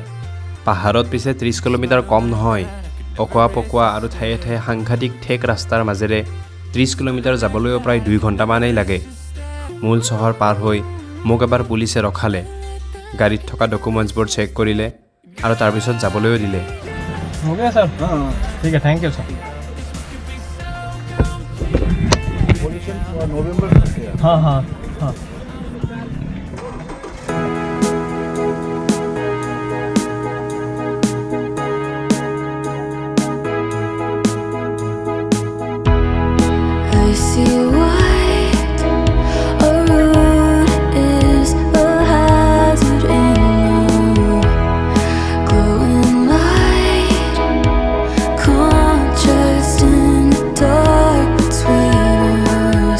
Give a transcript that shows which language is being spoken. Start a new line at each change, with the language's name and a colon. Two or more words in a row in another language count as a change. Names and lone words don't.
Assamese: পাহাৰত পিছে 30 কিলোমিটাৰ কম নহয়। অকোৱা পকোৱা আৰু ঠায়ে ঠায়ে সাংঘাতিক ঠেক ৰাস্তাৰ মাজেৰে 30 কিলোমিটাৰ যাবলৈও প্ৰায় 2 ঘণ্টামানেই লাগে। মূল চহৰ পাৰ হৈ মোক এবাৰ পুলিচে ৰখালে, গাড়ীত থকা ডকুমেণ্টছবোৰ চেক কৰিলে আৰু তাৰপিছত যাবলৈও দিলে।
Hindi: हो गया सर ठीक है
English: thank you
Hindi: सर नवंबर हाँ हाँ हाँ
English: I see white, a road is a hazard in the glowing light, contrast in the dark between us.